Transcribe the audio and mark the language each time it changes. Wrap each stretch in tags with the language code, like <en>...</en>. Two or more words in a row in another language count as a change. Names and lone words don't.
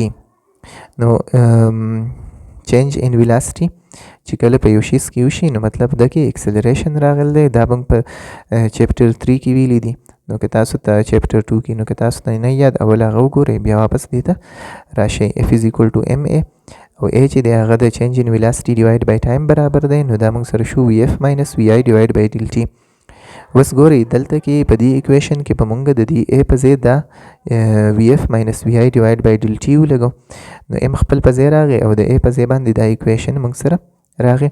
<ps>نو</ps> <en>change in velocity</en> <ps>چې کله په یو شیز کې وشي نو مطلب ده کې اکسلریشن راغلی دی. دا موږ په چپټر 3 کې ویلي دي. نو که تاسو ته چپټر 2 کې نو که تاسو ته نه یاد اول هغه وګورئ بیا واپس دې ته راشئ.</ps> <en>F is equal to MA</en> <ps>او A چې دی هغه د</ps> <en>change in velocity divide by time</en> <ps>برابر دی. نو دا موږ سره شو</ps> <en>VF minus VI divide by del T.</en> <ps>اوس ګورئ دلته کې په دې ایکویشن کې په موږ د دې A په ځای دا</ps> <en>VF minus VI divide by del T</en> <ps>ولګو. نو M خپل په ځای راغی او د A په ځای باندې دا ایکویشن موږ سره راغی.</ps>